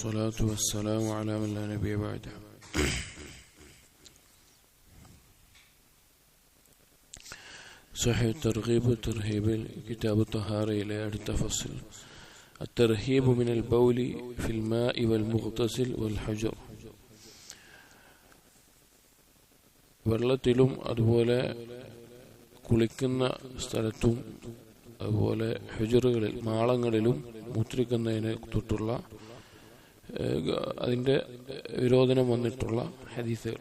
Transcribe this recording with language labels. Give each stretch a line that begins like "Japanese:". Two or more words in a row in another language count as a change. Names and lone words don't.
Arabic: والصلاة والسلام على من لا نبي بعده. صحيح الترغيب والترهيب كتاب الطهارة إلى التفصل. الترهيب من البول في الماء والمغتسل والحجر.
Malayalam: വെള്ളത്തിലും അതുപോലെ കുളിക്കുന്ന സ്ഥലത്തും അതുപോലെ ഹുജറുകളിൽ മാളങ്ങളിലും മൂത്രിക്കുന്നതിനെ തൊട്ടുള്ള അതിൻ്റെ വിരോധനം വന്നിട്ടുള്ള ഹദീസുകൾ.